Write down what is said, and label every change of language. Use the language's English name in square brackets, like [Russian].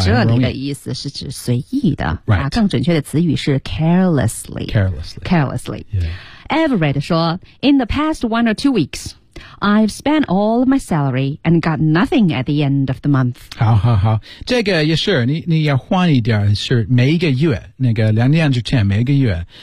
[Chinese] 这里的意思是指随意的、 [English] right. [Chinese] 更准确的词语是 carelessly. [English] Carelessly、yeah. Everett 说 In the past one or two weeksI've spent all of my salary and got nothing at the end of the month. [Chinese] 好好好，这个也是你要换一点，是每一个月，那个两年之前每一个月。